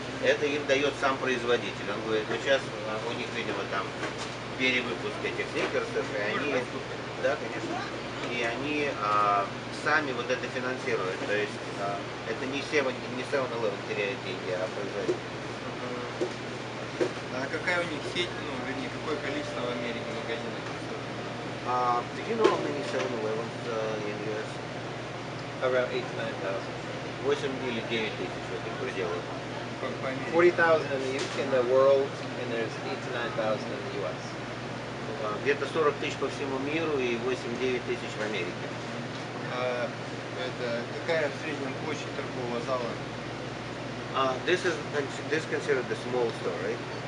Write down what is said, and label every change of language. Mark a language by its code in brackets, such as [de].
[ru] Это им дает сам производитель. Он говорит, ну сейчас у них, видимо, там перевыпуск этих сникерсов, и они, да, конечно, и они сами вот это финансируют. То есть это не 7-Eleven теряет деньги, а производитель. А какая у них сеть, ну, вернее, какое количество в Америке магазинов? [en] Do you know how many 7-Elevens in US? Around 8 to 9,000. [ru] 8 или 9 тысяч в этих пределах. По Америке? [en] 40,000 in the world, and there's 8 to 9,000 in the U.S. [ru] Где-то 40 тысяч по всему миру и 8-9 тысяч в Америке. Это какая в среднем площадь торгового зала? [en] This is considered the small store, right?